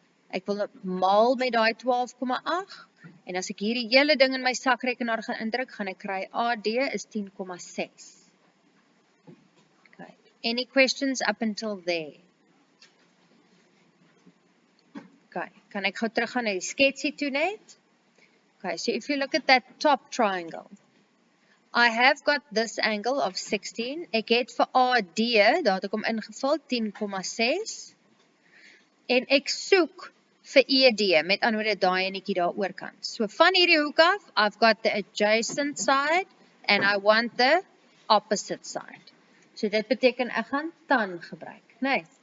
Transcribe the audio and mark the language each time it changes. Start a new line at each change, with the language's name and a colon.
Afrikaans: Ek wil maal met daai 12,8. En as ek hierdie hele ding in my sakrekenaar gaan indruk, gaan ek kry AD is 10,6. Okay.
English: Any questions up until there? Okay,
Afrikaans: kan ek gou teruggaan na die sketsie toe net?
English: Okay, so if you look at that top triangle, I have got this angle of 16.
Afrikaans: Ek het vir AD, daar het ek hom ingevul, 10,6. En ek soek vir ED, met ander woorde daai enetjie daar oorkant.
English: So
Afrikaans: van hierdie hoek af,
English: I've got the adjacent side, and I want the opposite side.
Afrikaans: So dit beteken ek gaan tan gebruik, nee.